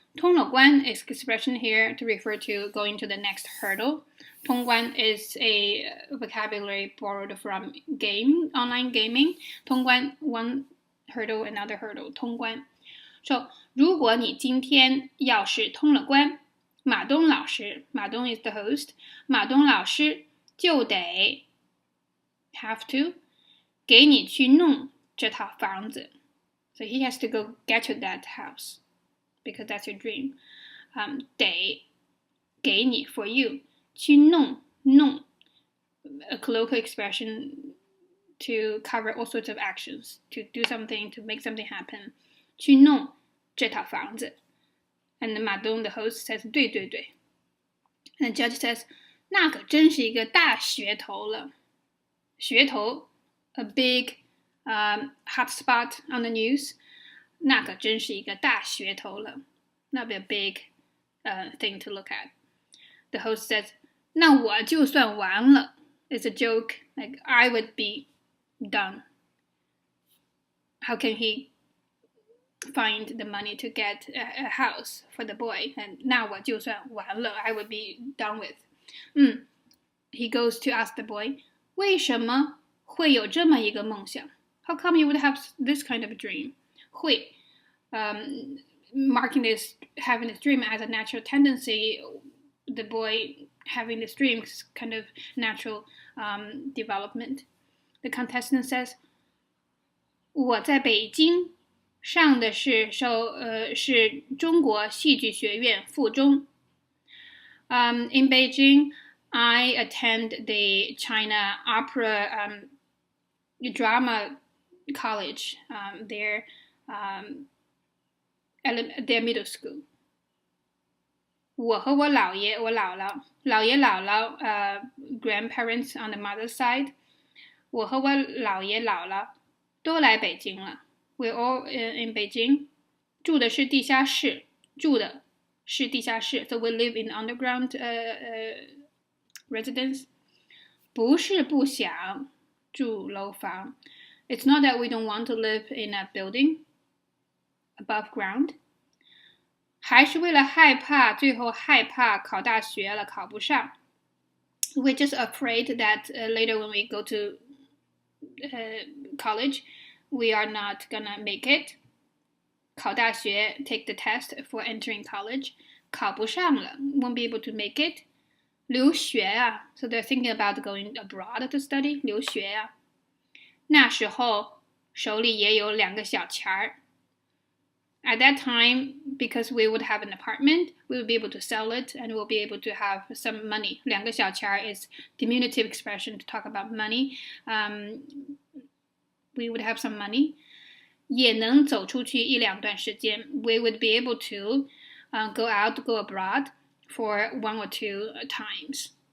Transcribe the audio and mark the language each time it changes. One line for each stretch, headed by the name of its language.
Chinese: 通了关
English: is expression here to refer to going to the next hurdle. 通关 is a vocabulary borrowed from online gaming. 通关 one hurdle, another hurdle.
Chinese: 通关。 So 如果你今天要是通了关，马东老师，马东
English: is the host.
Chinese: 马东老师就得
English: have to
Chinese: 给你去弄这套房子。
English: So he has to go get to that house because that's your dream.
Chinese: 得给你
English: for you
Chinese: 去弄
English: a colloquial expression to cover all sorts of actions, to do something, to make something happen.
Chinese: 去弄这套房子。
English: And Ma Dong, the host, says
Chinese: 对对对。
English: And the judge says
Chinese: 那可真是一个大噱头了。
English: 噱头 a big hot spot on the news.
Chinese: 那可真是一个大噱头了。
English: That'll be a big thing to look at. The host says
Chinese: 那我就算完了。
English: It's a joke, like I would be done. How can he find the money to get a house for the boy? And
Chinese: 那我就算完了
English: I would be done with. He goes to ask the boy
Chinese: 为什么会有这么一个梦想
English: How come you would have this kind of a dream? 会 marking this having this dream as a natural tendency. The boy having this dream is kind of natural development. The contestant says
Chinese: 我在北京上的是中国戏剧学院附中。
English: In Beijing, I attend the China Opera Drama College, their middle school.
Chinese: 我和我姥爷、我姥姥、姥爷姥姥
English: grandparents on the mother's side.
Chinese: 我和我姥爷姥姥都来北京了。
English: We're all in Beijing.
Chinese: 住的是地下室，住的是地下室。
English: So we live in underground residence.
Chinese: 不是不想住楼房。
English: It's not that we don't want to live in a building above ground.
Chinese: 还是为了害怕，最后害怕考大学了，考不上。
English: We're just afraid that later when we go to college, we are not gonna make it.
Chinese: 考大学
English: take the test for entering college.
Chinese: 考不上了
English: won't be able to make it.
Chinese: 留学啊
English: so they're thinking about going abroad to study.
Chinese: 留学啊那时候手里也有2个小钱儿。
English: At that time, because we would have an apartment, we would be able to sell it and we'll be able to have some money.
Chinese: 2个小钱儿
English: is diminutive expression to talk about money. We would have some money.
Chinese: 也能走出去1-2段时间
English: We would be able to go out, go abroad for 1 or 2 times.